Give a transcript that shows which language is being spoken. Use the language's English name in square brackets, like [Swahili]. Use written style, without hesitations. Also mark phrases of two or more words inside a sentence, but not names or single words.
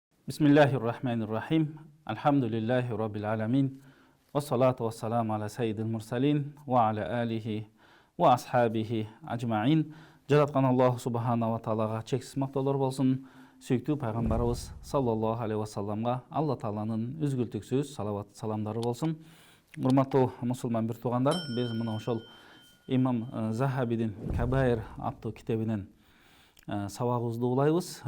[Arabic] بسم الله الرحمن الرحيم. الحمد لله رب العالمين. والصلاة والسلام على سيد المرسلين وعلى آله وأصحابه أجمعين. [Kyrgyz] Жараткан Аллах [Arabic] سبحانه وتعالىга [Kyrgyz] чексиз мактоолор болсун. Сүйүктүү пайгамбарыбыз [Arabic] صلى الله عليه وسلمга [Kyrgyz] Алла тааланын үзгүлтүксүз салават саламдары болсун. Урматтуу мусулман бир туугандар, биз мына ошол имам Захабидин Кабаир аттуу китебинен сабагыбызды улайбыз.